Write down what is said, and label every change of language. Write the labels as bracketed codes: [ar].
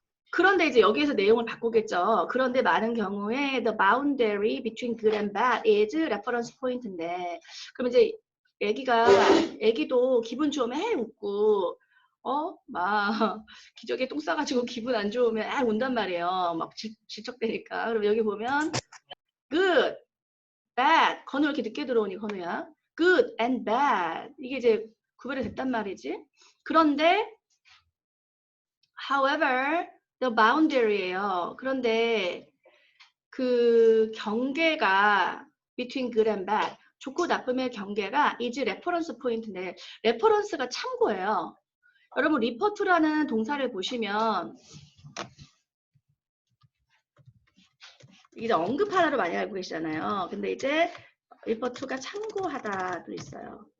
[ko] 그런데 이제 여기에서 내용을 바꾸겠죠. 그런데 많은 경우에 [en] the boundary between good and bad is reference point [ko] 인데 그럼 이제 애기도 기분 좋으면 해 웃고 막 기저귀에 똥 싸가지고 기분 안 좋으면 운단 말이에요. 막 질척대니까. 그럼 여기 보면 good, bad. 건우 이렇게 늦게 들어오니 건우야. [en] good and bad. [ko] 이게 이제 구별이 됐단 말이지. 그런데 [en] however the boundary예요. [ko] 그런데 그 경계가 [en] between good and bad [ko] 좋고 나쁨의 경계가 is reference 포인트인데 레퍼런스가 참고예요. 여러분 리포트라는 동사를 보시면 이제 언급하다로 많이 알고 계시잖아요. 근데 이제 리포트가 참고하다도 있어요.